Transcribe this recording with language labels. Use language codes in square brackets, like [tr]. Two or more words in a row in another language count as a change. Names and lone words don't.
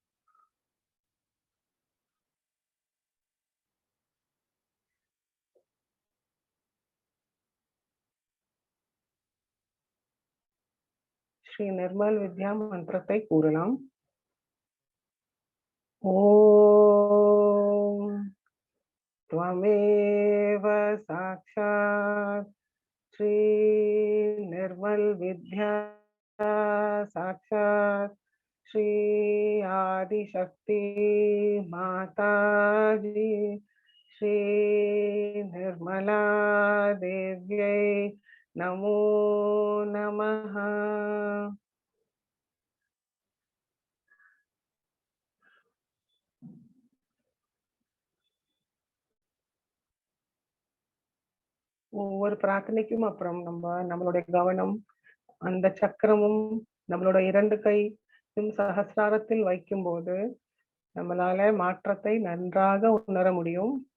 [ta] ஸ்ரீ நிர்மல் வித்யா மந்திரத்தை கூறலாம். [sa] ஓம் त्वमेव साक्षात् श्री निर्मल विद्या साक्षात् श्री आदिशक्ति माता जी श्री निर्मला देव्यै नमो नमः. [ta] ஒவ்வொரு பிரார்த்தனைக்கும் அப்புறம் நம்மளுடைய கவனம் அந்த சக்கரமும் நம்மளோட 2 கையும் சஹஸ்ராரத்தில் வைக்கும்போது நம்மளால மாற்றத்தை நன்றாக உணர முடியும்.